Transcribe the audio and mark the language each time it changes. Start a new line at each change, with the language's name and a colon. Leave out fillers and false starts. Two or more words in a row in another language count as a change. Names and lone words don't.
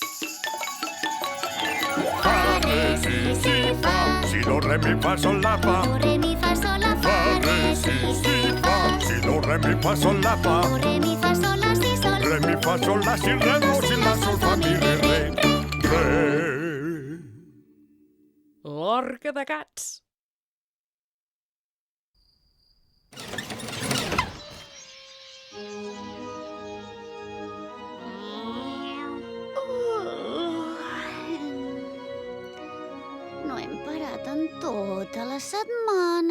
Catalan: Fa, re, si, fa. Si, do, re, mi, fa, sol, la, fa. Do, re, mi, fa, sol, la, fa. Fa, re, si, fa. Si, do, re, mi, fa, sol, la, fa. Do, re, mi, fa, sol, la, si, sol. Re, mi, fa, sol, la, si, re, do, si, la, sol, fa, mi, re, re. L'orca de gats. No hem parat en tota la setmana.